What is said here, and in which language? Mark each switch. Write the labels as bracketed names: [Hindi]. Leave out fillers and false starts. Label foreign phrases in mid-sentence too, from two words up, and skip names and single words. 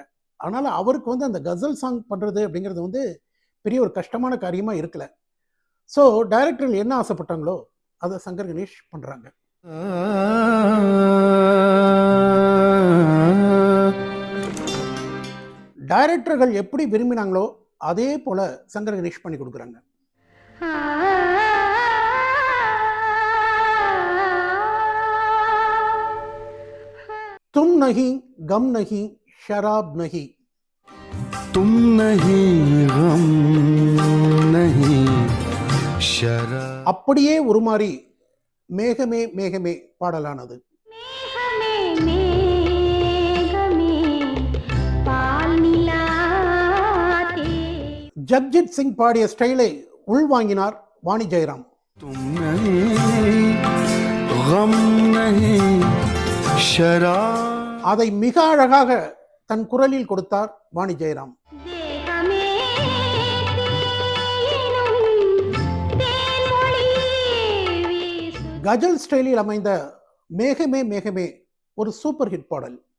[Tamil] அதனால் அவருக்கு வந்து அந்த கசல் சாங் பண்ணுறது அப்படிங்கிறது வந்து பெரிய ஒரு கஷ்டமான காரியமாக இருக்கல. ஸோ டைரக்டர்கள் என்ன ஆசைப்பட்டாங்களோ அதை சங்கர் கணேஷ் பண்ணுறாங்க. டைரக்டர்கள் எப்படி விரும்பினாங்களோ அதே போல சங்கர் கணேஷ் பண்ணி கொடுக்குறாங்க. [Urdu] तुम नहीं गम नहीं शराब नहीं, तुम नहीं गम नहीं शराब. [Tamil] அப்படியே உருமாறி மேகமே மேகமே பாடலானது. ஜக்ஜித் சிங் பாடிய ஸ்டைலை உள்வாங்கினார் வாணி ஜெயராம். [Urdu] तुम नहीं गम नहीं शराब. [Tamil] அதை மிக அழகாக தன் குரலில் கொடுத்தார் வாணி ஜெயராம். கஜல் ஸ்டைலில் அமைந்த மேகமே மேகமே ஒரு சூப்பர் ஹிட் பாடல்.